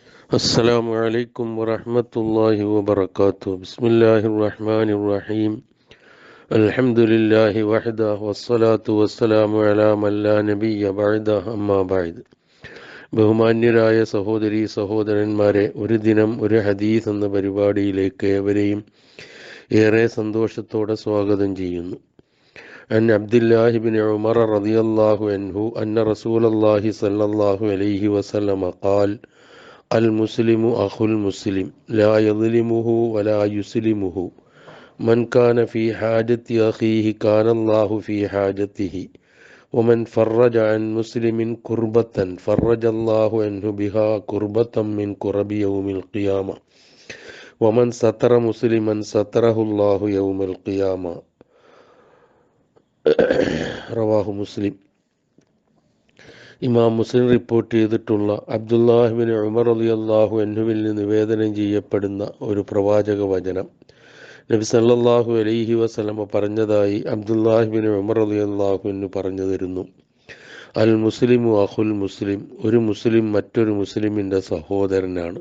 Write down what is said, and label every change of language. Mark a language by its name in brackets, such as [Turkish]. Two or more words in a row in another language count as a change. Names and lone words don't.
[Arabic] السلام عليكم ورحمة الله وبركاته. بسم الله الرحمن الرحيم. الحمد لله وحده والصلاة والسلام على من لا نبي بعده أما بعد. [Malayalam] ബഹുമാന്യരായ സഹോദരീ സഹോദരന്മാരെ, ഒരു ദിനം ഒരു ഹദീസ് എന്ന പരിപാടിയിലേക്ക് ഏവരെയും ഏറെ സന്തോഷത്തോടെ സ്വാഗതം ചെയ്യുന്നു. [Arabic] عن عبد الله بن عمر رضي الله عنه أن رسول الله صلى الله عليه وسلم قال المسلم أخو المسلم لا يظلمه ولا يسلمه من كان في حاجة أخيه كان الله في حاجته ومن فرج عن مسلم كربة فرج الله عنه بها كربة من كرب يوم القيامة ومن ستر مسلما ستره الله يوم القيامة. رواه مسلم. [Malayalam] ഇമാം മുസ്ലിം റിപ്പോർട്ട് ചെയ്തിട്ടുള്ള അബ്ദുല്ലാഹിബിൻ ഉമർ [Arabic] رضي الله عنه [Malayalam] നിന്ന് നിവേദനം ചെയ്യപ്പെടുന്ന ഒരു പ്രവാചക വചനം നബി [Arabic] صلى الله عليه وسلم [Malayalam] പറഞ്ഞതായി അബ്ദുല്ലാഹിബിൻ ഉമർ [Arabic] رضي الله عنه [Malayalam] പറഞ്ഞു തരുന്നു. [Arabic] المسلم أخو المسلم, [Malayalam] ഒരു മുസ്ലിം മറ്റൊരു മുസ്ലിമിൻ്റെ സഹോദരനാണ്.